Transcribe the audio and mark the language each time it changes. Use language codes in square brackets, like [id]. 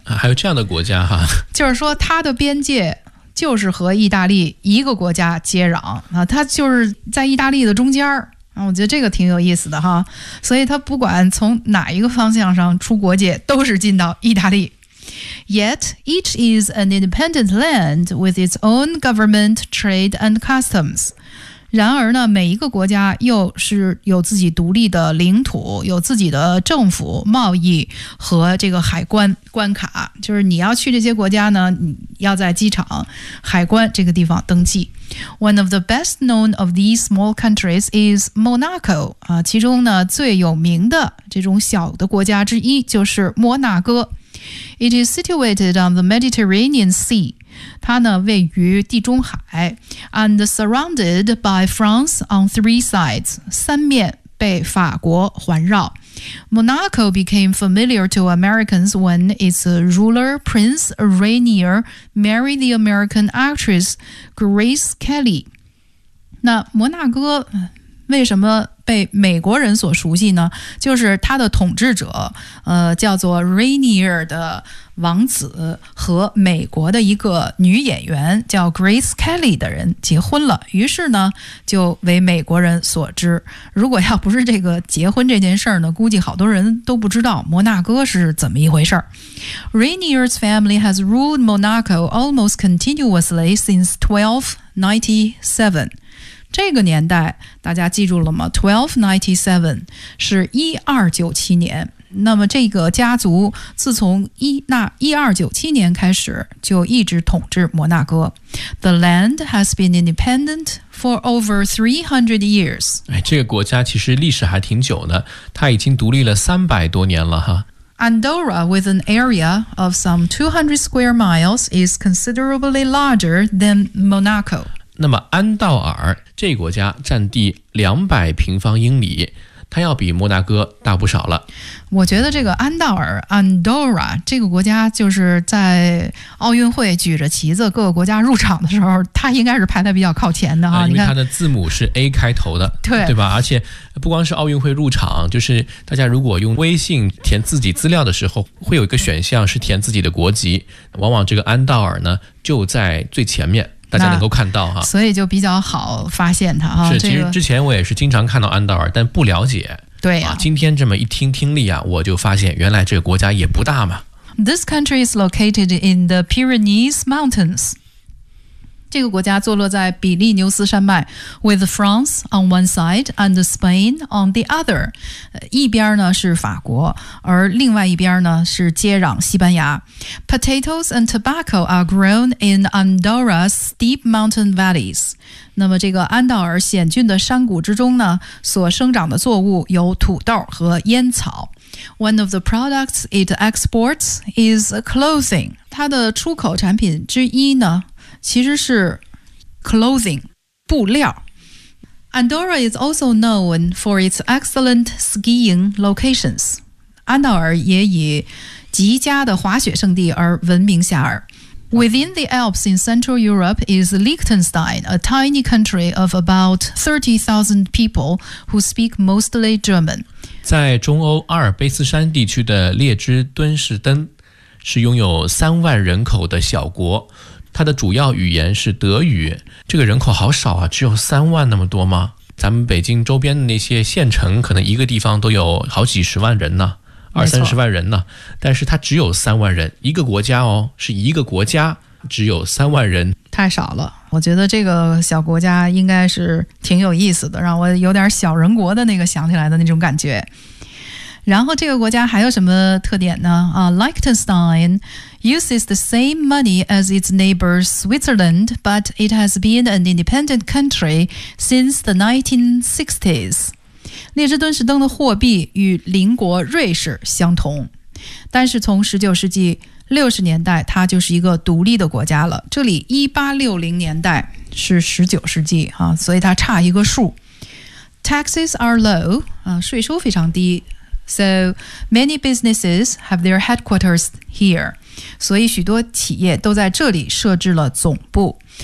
[zh] 还有这样的国家哈，就是说它的边界就是和意大利一个国家接壤啊，它就是在意大利的中间啊。我觉得这个挺有意思的哈，所以它不管从哪一个方向上出国界，都是进到意大利。 [en] Yet each is an independent land with its own government, trade and customs。 [zh] 然而呢，每一个国家又是有自己独立的领土，有自己的政府、贸易和这个海关关卡。就是你要去这些国家呢，你要在机场、海关这个地方登记。 [en] One of the best known of these small countries is Monaco。 [zh] 啊，其中呢最有名的这种小的国家之一就是摩纳哥。 [en] It is situated on the Mediterranean Sea。 [zh] 它呢位于地中海 [en] and surrounded by France on three sides， [zh] 三面被法国环绕。 [en] Monaco became familiar to Americans when its ruler Prince Rainier married the American actress Grace Kelly。 [zh] 那摩纳哥为什么被美国人所熟悉呢？就是他的统治者叫做 Rainier 的王子和美国的一个女演员叫 Grace Kelly 的人结婚了，于是呢就为美国人所知。如果要不是这个结婚这件事呢，估计好多人都不知道摩纳哥是怎么一回事。 [en] Rainier's family has ruled Monaco almost continuously since 1297。 [zh] 这个年代大家记住了吗？1297 是1297年。那么这个家族自从1297年开始就一直统治摩纳哥。 [en] The land has been independent for over 300 years。 [zh] 哎，这个国家其实历史还挺久的，它已经独立了300多年了哈。 [en] Andorra, with an area of some 200 square miles, is considerably larger than Monaco。 [zh] 那么安道尔这个国家占地200平方英里，它要比摩纳哥大不少了。我觉得这个安道尔 Andorra 这个国家就是在奥运会举着旗子各个国家入场的时候，它应该是排在比较靠前的啊，因为它的字母是 A 开头的。对，对吧？而且不光是奥运会入场，就是大家如果用微信填自己资料的时候，会有一个选项是填自己的国籍，往往这个安道尔呢就在最前面，大家能够看到哈，所以就比较好发现它哈。是，其实之前我也是经常看到安道尔，但不了解。对啊，今天这么一听听力啊，我就发现原来这个国家也不大嘛。 [en] This country is located in the Pyrenees Mountains。 [zh] 这个国家坐落在比利牛斯山脉 [en] ，with France on one side and Spain on the other。 [zh] 一边呢是法国，而另外一边呢是接壤西班牙。 [en] Potatoes and tobacco are grown in Andorra's steep mountain valleys。 [zh] 那么这个安道尔险峻的山谷之中呢，所生长的作物有土豆和烟草。 [en] One of the products it exports is clothing。 [zh] 它的出口产品之一呢，其实是 clothing 布料。 [en] Andorra is also known for its excellent skiing locations。 [zh] 安道尔也以极佳的滑雪胜地而闻名遐迩。 [en] Within the Alps in Central Europe is Liechtenstein, a tiny country of about 30,000 people who speak mostly German. [zh] 在中欧阿尔卑斯山地区的列支敦士登是拥有30,000人口的小国，它的主要语言是德语。这个人口好少啊，只有30,000那么多吗？咱们北京周边的那些县城，可能一个地方都有好几十万人呢。 20-30万人呢，但是它只有30,000人，一个国家哦，是一个国家只有30,000人，太少了。我觉得这个小国家应该是挺有意思的，让我有点小人国的那个想起来的那种感觉。然后这个国家还有什么特点呢？ [en] Liechtenstein uses the same money as its neighbor Switzerland, but it has been an independent country since the 1960s. [zh] 列支敦士登的货币与邻国瑞士相同，但是从19世纪60年代它就是一个独立的国家了。这里1860年代是19世纪、所以它差一个数。 [en] Taxes are low、 [zh] 税收非常低， [en] So many businesses have their headquarters here， [zh] 所以许多企业都在这里设置了总部。